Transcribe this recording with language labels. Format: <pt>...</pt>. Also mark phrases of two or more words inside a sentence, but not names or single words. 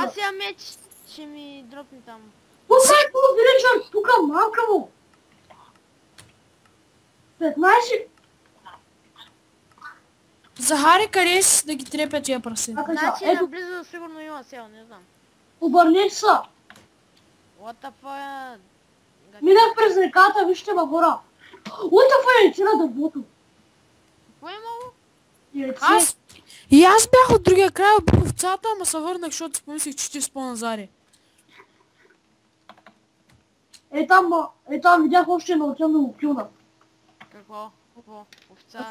<bg>Аз имам меч, ще ми дропне там. Пускай по виличър, тука, малка му! 15... Захари, къде си да ги трепя тия прасе? Чакай сега, Значи ето, наблизо сигурно има сел, не знам. обърнете са.</bg> <en>What the fuck?</en> <bg>Минах през реката, вижте във гора.</bg> <en>What the fuck,</en> <bg>яйце на дървото. Какво е имало? Яйце. И аз бях от другия край, убих овцата, ама се върнах, защото си помислих, че ти спо назаре. Там видях още едно, отивам да го килна. Какво? Овца,</bg>